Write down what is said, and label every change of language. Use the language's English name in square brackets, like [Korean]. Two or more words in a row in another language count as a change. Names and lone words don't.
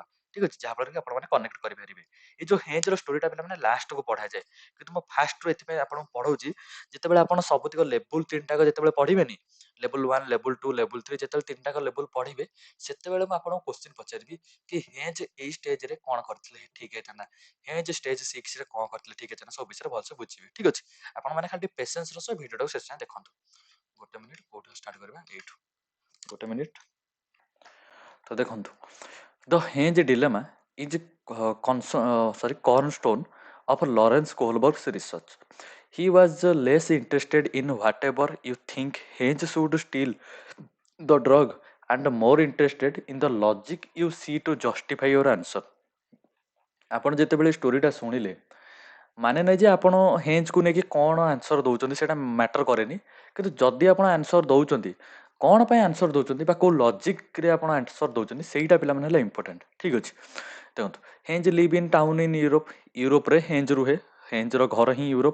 [Odia] ଠିକ୍ ଅଛି, ଯାହାଫଳରେ କି ଆପଣମାନେ କନେକ୍ଟ କରିପାରିବେ। ଏଇ ଯୋଉ ହେଞ୍ଜର ଷ୍ଟୋରିଟା ପିଲାମାନେ ଲାଷ୍ଟକୁ ପଢ଼ାଯାଏ, କିନ୍ତୁ ମୁଁ ଫାଷ୍ଟରୁ ଏଥିପାଇଁ ଆପଣଙ୍କୁ ପଢ଼ଉଛି, ଯେତେବେଳେ ଆପଣ ସବୁତିକ ଲେବୁଲ୍ 3ଟାକ ଯେତେବେଳେ ପଢ଼ିବେନି, ଲେବୁଲ୍ 1, ଲେବୁଲ୍ 2, ଲେବୁଲ୍ 3 ଯେତେବେଳେ 3ଟାକ ଲେବୁଲ୍ ପଢ଼ିବେ, ସେତେବେଳେ ମୁଁ ଆପଣଙ୍କୁ କୋଶ୍ଚିନ୍ ପଚାରିବି କି ହେଞ୍ଜ ଏଇ ଷ୍ଟେଜରେ କ'ଣ କରିଥିଲେ ଠିକ୍ ହେଇଥାନ୍ତା, ହେଞ୍ଜ ଷ୍ଟେଜ୍ 6ରେ କ'ଣ କରିଥିଲେ ଠିକ୍ ହେଇଥାନ୍ତା, ସବୁ ବିଷୟରେ ଭଲସେ ବୁଝିବେ। ଠିକ୍ ଅଛି, ଆପଣମାନେ ଖାଲି ପେସେନ୍ସର ସହ ଭିଡ଼ିଓଟାକୁ ଶେଷ ଯାଏଁ ଦେଖନ୍ତୁ। ଗୋଟେ ମିନିଟ୍, କୋଉଠୁ ଷ୍ଟାର୍ଟ କରିବା, ଏଇଠୁ ଗୋଟେ ମିନିଟ୍। ତ ଦେଖନ୍ତୁ, [English] the Henge dilemma is cornerstone of Lawrence Kohlberg's research. He was less interested in whatever you think Henge should steal the drug and more interested in the logic you see to justify your answer. [Odia] ଆପଣ ଯେତେବେଳେ ଷ୍ଟୋରିଟା ଶୁଣିଲେ, ମାନେ ନାହିଁ ଯେ ଆପଣ ହେଞ୍ଜକୁ ନେଇକି କ'ଣ ଆନ୍ସର ଦେଉଛନ୍ତି ସେଇଟା ମ୍ୟାଟର କରେନି, କିନ୍ତୁ ଯଦି ଆପଣ ଆନ୍ସର ଦେଉଛନ୍ତି, କ'ଣ ପାଇଁ ଆନ୍ସର ଦେଉଛନ୍ତି ବା କେଉଁ ଲଜିକ୍ରେ ଆପଣ ଆନ୍ସର ଦେଉଛନ୍ତି, ସେଇଟା ପିଲାମାନେ ହେଲା ଇମ୍ପୋର୍ଟାଣ୍ଟ। ଠିକ୍ ଅଛି, ଦେଖନ୍ତୁ, [English] Henge live in town in Europe, [Odia] ୟୁରୋପରେ ହେଞ୍ଜ ରୁହେ, ହେଞ୍ଜର ଘର ହିଁ ୟୁରୋପ।